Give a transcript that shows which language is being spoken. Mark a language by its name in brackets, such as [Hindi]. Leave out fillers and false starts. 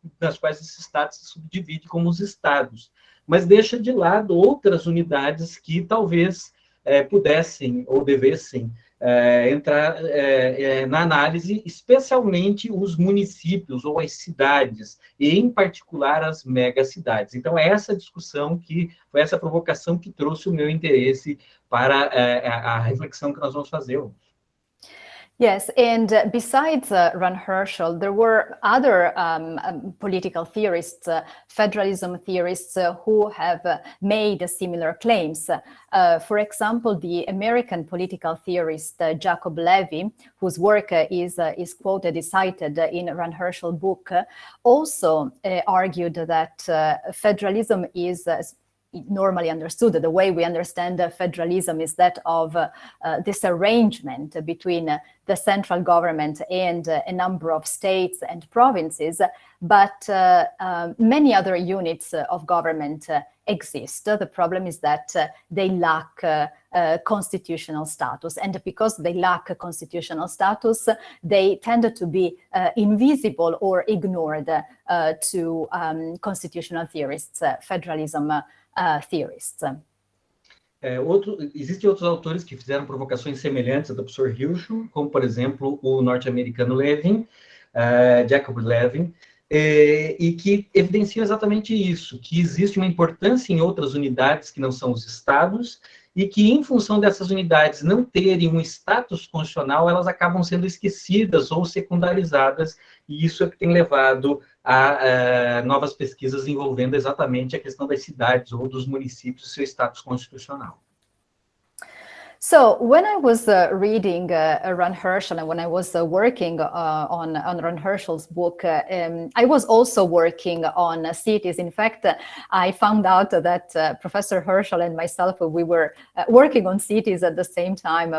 [Portuguese] nas quais esse Estado se subdivide como os Estados, mas deixa de lado outras unidades que talvez pudessem ou devessem entrar na análise, especialmente os municípios ou as cidades, e em particular as megacidades. Então, é essa discussão foi essa provocação que trouxe o meu interesse para a reflexão que nós vamos fazer hoje. [English] Yes, and besides Ran Herschel, there were other political theorists, federalism theorists, who have made similar claims. For example, the American political theorist Jacob Levy, whose work is quoted, is cited in Ran Herschel's book, also argued that federalism is normally understood. The way we understand federalism is that of this arrangement between the central government and a number of states and provinces, but many other units of government exist. The problem is that they lack constitutional status, and because they lack constitutional status, they tend to be invisible or ignored to constitutional theorists, federalism theorists. [Portuguese] Existem outros autores que fizeram provocações semelhantes ao do professor Herschel, como, por exemplo, o norte-americano Levin, Jacob Levin, e que evidenciam exatamente isso, que existe uma importância em outras unidades que não são os estados, e que, em função dessas unidades não terem um status constitucional, elas acabam sendo esquecidas ou secundarizadas, e isso é que tem levado a novas pesquisas envolvendo exatamente a questão das cidades ou dos municípios e seu status constitucional. [English] So when I was reading Ron Herschel and when I was working on Ron Herschel's book, I was also working on cities. In fact, I found out that Professor Herschel and myself, we were working on cities at the same time.